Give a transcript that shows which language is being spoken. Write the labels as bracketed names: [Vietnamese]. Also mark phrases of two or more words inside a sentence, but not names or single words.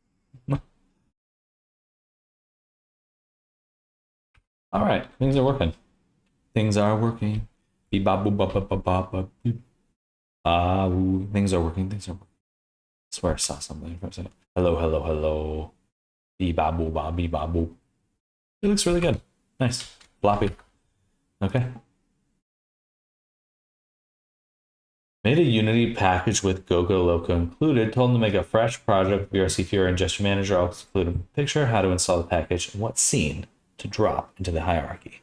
[English] All right, things are working. Things are working. Beep ba boop ba ba ba ba ba boop. Ah, ooh. Things are working. Things are working. I swear I saw something for a second. Hello, hello, hello. Beep ba boop ba beep ba boop. It looks really good. Nice. Floppy. Okay. Made a Unity package with GoGo Loco included. Told them to make a fresh project with VRC Fury and Gesture Manager. I'll include a picture, how to install the package, and what scene to drop into the hierarchy.